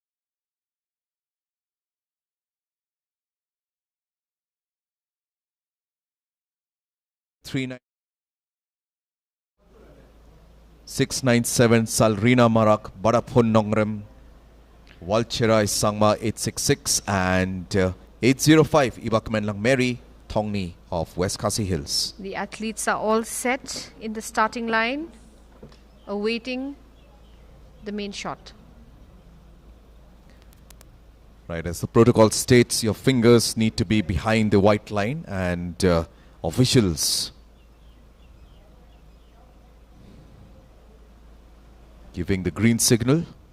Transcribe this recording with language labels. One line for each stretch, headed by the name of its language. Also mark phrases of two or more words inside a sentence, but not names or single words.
English: .697 Salrina Marak, Badapun Nongrem, Walchera Sangma 866, and 805 Ibakmenlang Mary Thongni of West Khasi Hills. The athletes are all set in the starting line, awaiting the main shot. Right, as the protocol states, your fingers need to be behind the white line, and officials giving the green signal.